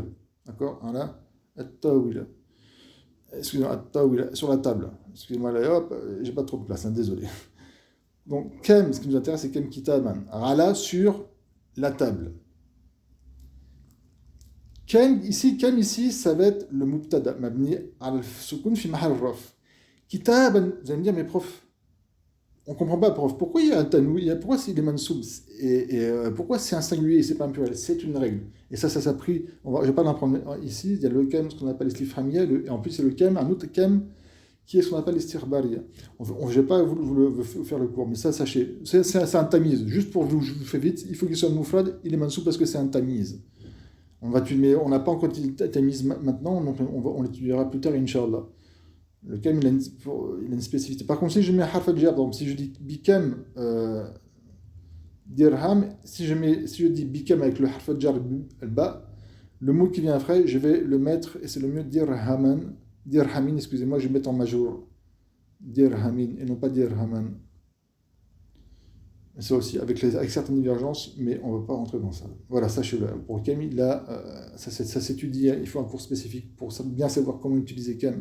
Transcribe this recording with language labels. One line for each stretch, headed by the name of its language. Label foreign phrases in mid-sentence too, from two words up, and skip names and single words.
French: D'accord?
Arabic: على الطاولة.
French: Excusez-moi, sur la table. Excusez-moi, là, hop, j'ai pas trop de place, désolé. Donc, Kem, ce qui nous intéresse, c'est
Arabic: كم كتابا.
French: Rala sur la table. Kem ici, ça va être le mubtada,
Arabic: مبني السكون في محل رفع.
French: Kitaban, vous allez me dire, mais prof, on comprend pas, prof, pourquoi il y a un tanou, pourquoi c'est des mansoub, et pourquoi c'est un singulier et c'est pas un pluriel, c'est une règle. Et ça s'est pris, je ne vais pas l'apprendre ici, il y a le kem, ce qu'on appelle l'istifhamia, et en plus c'est le kem, un autre kem, qui est ce qu'on appelle l'istirbaria. Je ne vais pas vous faire le cours, mais ça, sachez, c'est un tamiz. Juste pour vous, je vous fais vite, il faut qu'il soit moufrad, il est mansoub parce que c'est un tamiz. On n'a pas encore dit tamiz maintenant, donc on l'étudiera plus tard,
Arabic: إن شاء الله.
French: Le kem, il a une spécificité. Par contre, si je mets
Arabic: حرف الجر,
French: donc si je dis
Arabic: بكم درهم,
French: si je dis bikem avec le
Arabic: حرف الجر الباء,
French: le mot qui vient après, je vais le mettre, et c'est le mieux dirhamin, excusez-moi, je vais mettre en majeur. Dirhamin, et non pas dirhaman. Ça aussi, avec certaines divergences, mais on ne va pas rentrer dans ça. Voilà, sachez-le. Pour Kem, là, ça s'étudie, il faut un cours spécifique pour bien savoir comment utiliser Kem.